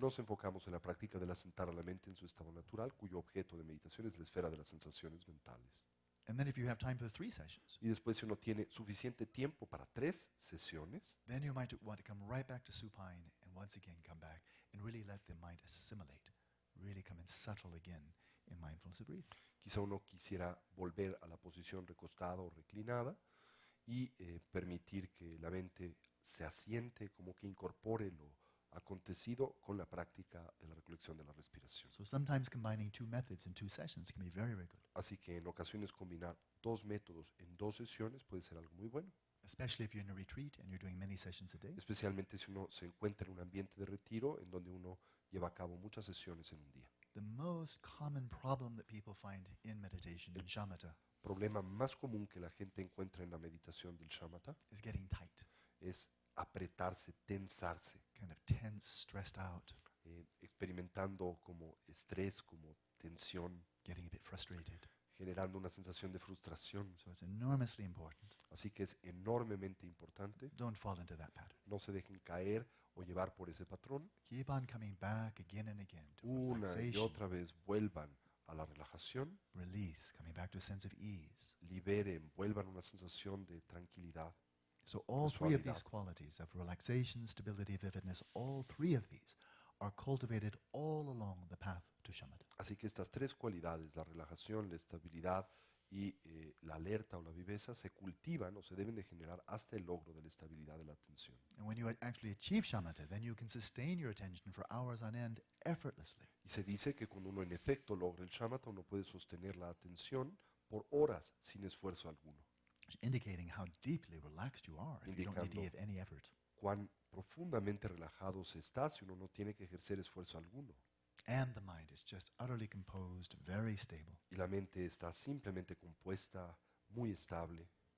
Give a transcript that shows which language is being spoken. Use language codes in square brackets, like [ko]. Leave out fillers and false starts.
[es] nos enfocamos en la práctica de la sentar a la mente en su estado natural, cuyo objeto de meditación es la esfera de las sensaciones mentales. [en] And then if you have time for 3 sessions, [es] Y después, si uno tiene suficiente tiempo para 3 sesiones, [en] then you might want to come right back to supine and once again come back and really let the mind assimilate, really come and settle again in mindfulness of breathing. [es] quizá uno quisiera volver a la posición recostada o reclinada y permitir que la mente se asiente, como que incorpore lo acontecido con la práctica de la recolección de la respiración. [en] So sometimes combining 2 methods in 2 sessions can be very, very good, [es] Así que en ocasiones combinar 2 métodos en 2 sesiones puede ser algo muy bueno, [en] especially if you're in a retreat and you're doing many sessions a day. [es] especialmente si uno se encuentra en un ambiente de retiro en donde uno lleva a cabo muchas sesiones en un día. [en] The most common problem that people find in meditation, in shamatha, [es] El problema más común que la gente encuentra en la meditación del shamatha [en] is getting tight, [es] es apretarse, tensarse, [en] kind of tense, stressed out, [es] experimentando como estrés, como tensión, [en] getting a bit frustrated. [es] generando una sensación de frustración. [en] So it's enormously important. [es] Así que es enormemente importante, [en] Don't fall into that pattern. [es] no se dejen caer o llevar por ese patrón. [en] Keep on coming back again and again to [es] Una y [en] relaxation, [es] otra vez vuelvan a la relajación, [en] release, coming back to a sense of ease. [es] liberen, vuelvan a una sensación de tranquilidad. [en] So all 3 of [es] suavidad. [en] these qualities of relaxation, stability, vividness, all 3 of these are cultivated all along the path to shamatha. [es] Así que estas 3 cualidades, la relajación, la estabilidad y la alerta o la viveza, se cultivan o se deben de generar hasta el logro de la estabilidad de la atención. [en] And when you actually achieve shamatha, then you can sustain your attention for hours on end effortlessly. [es] Y se dice que cuando uno en efecto logra el shamatha, uno puede sostener la atención por horas sin esfuerzo alguno, [en] Indicating how deeply relaxed you are if you don't need to [es] Indicando. [en] give any effort. [es] cuán profundamente relajado se está si uno no tiene que ejercer esfuerzo alguno. [en] And the mind is just utterly composed, very stable. [es] Y la mente está simplemente compuesta, muy estable.